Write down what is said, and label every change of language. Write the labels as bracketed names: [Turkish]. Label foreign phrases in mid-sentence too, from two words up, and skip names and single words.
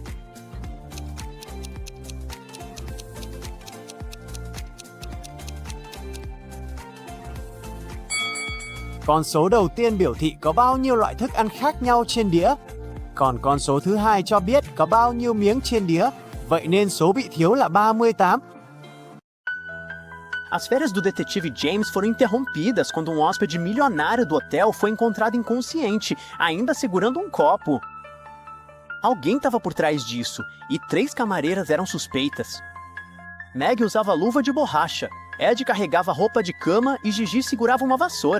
[Vietnamese] Con số đầu tiên biểu thị có bao nhiêu loại thức ăn khác nhau trên đĩa, còn con số thứ hai cho biết có bao nhiêu miếng trên đĩa. Vậy nên số bị thiếu là 38. [Portuguese] As férias do detetive James foram interrompidas quando hóspede milionário do hotel foi encontrado inconsciente, ainda segurando copo. Alguém estava por trás disso, e 3 camareiras eram suspeitas. Meg usava luva de borracha, Ed carregava roupa de cama e Gigi segurava uma vassoura.